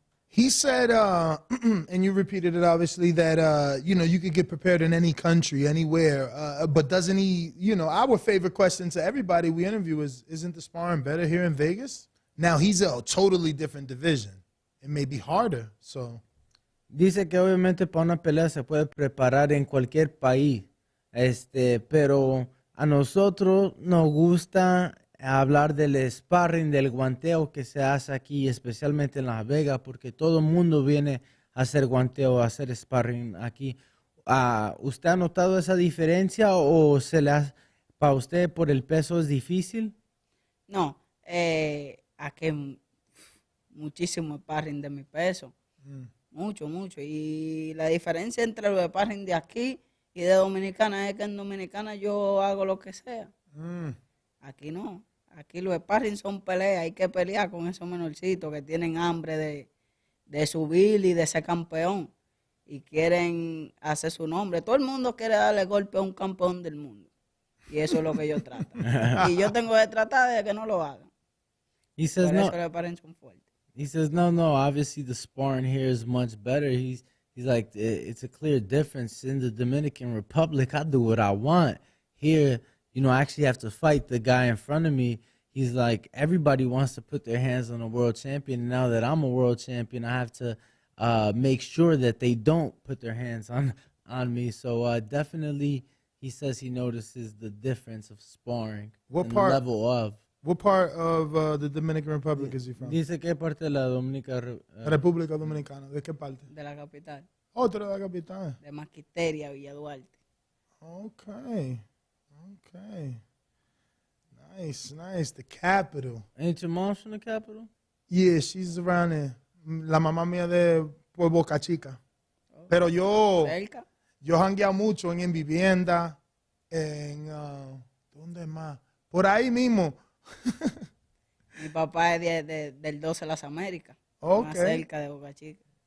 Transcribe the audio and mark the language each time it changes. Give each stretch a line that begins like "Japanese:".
English: He said, and you repeated it, obviously, that, you know, you could get prepared in any country, anywhere. But doesn't he, you know, our favorite question to everybody we interview is, isn't the sparring better here in Vegas? Now, he's a totally different division. It may be harder, so...
Spanish: Dice que obviamente para una pelea se puede preparar en cualquier país, pero a nosotros nos gusta hablar del sparring, del guanteo que se hace aquí, especialmente en Las Vegas, porque todo el mundo viene a hacer guanteo, a hacer sparring aquí. ¿Usted ha notado esa diferencia o para usted por el peso es difícil? No, aquí muchísimo sparring de mi peso. Mucho. Y la diferencia entre los sparring de aquí y de Dominicana es que en Dominicana yo hago lo que sea. Aquí no. Aquí los sparring son peleas. Hay que pelear con esos menorcitos que tienen hambre de subir y de ser campeón. Y quieren hacer su nombre. Todo el mundo quiere darle golpe a un campeón del mundo. Y eso es lo que yo trato. Y yo tengo que tratar de que no lo hagan.
English: He says,
Spanish: Por eso los sparring son fuertes.
English: He says, no, obviously the sparring here is much better. He's like, it's a clear difference. In the Dominican Republic, I do what I want. Here, you know, I actually have to fight the guy in front of me. He's like, everybody wants to put their hands on a world champion. And now that I'm a world champion, I have to make sure that they don't put their hands on me. So definitely, he says he notices the difference of sparring. What part? The level of. What part of the Dominican Republic is he from?
Spanish: Dice que parte de la República Dominicana. ¿De qué parte? De la capital. Otro de la capital. De Maquiteria, Villa Duarte.
English: Okay. Nice. The capital. Ain't your mom from the capital? Yeah, she's around there.
Spanish: La mamá mía de Boca Chica. Pero yo ¿Cerca? he jangueado mucho en Vivienda, en... ¿dónde más? Por ahí mismo. Mi papá es del 12 de las Américas, más cerca de Boca Chica.